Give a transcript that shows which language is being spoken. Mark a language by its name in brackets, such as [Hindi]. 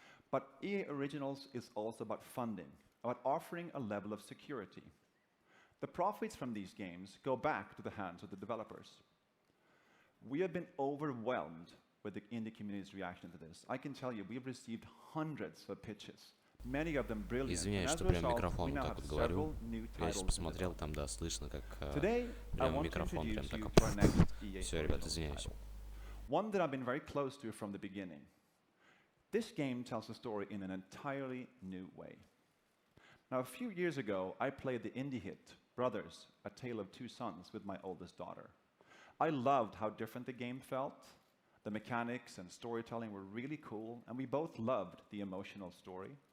[English] But EA Originals is also about funding, about offering a level of security. The profits from these games go back to the hands of the developers. We have been overwhelmed with the indie community's reaction to this. I can tell you, we've received hundreds of pitches. [Russian] Извиняюсь, что прям микрофон вот так вот говорю. Я сейчас посмотрел, там, да, слышно, как прям микрофон прям так. Все, ребят, извиняюсь. [English] One that I've been very close to from the beginning. This game tells a story in an entirely new way. Now, a few years ago, I played the indie hit, Brothers, A Tale of Two Sons, with my oldest daughter. I loved how different the game felt. The mechanics and storytelling were really cool, and we both loved the emotional story.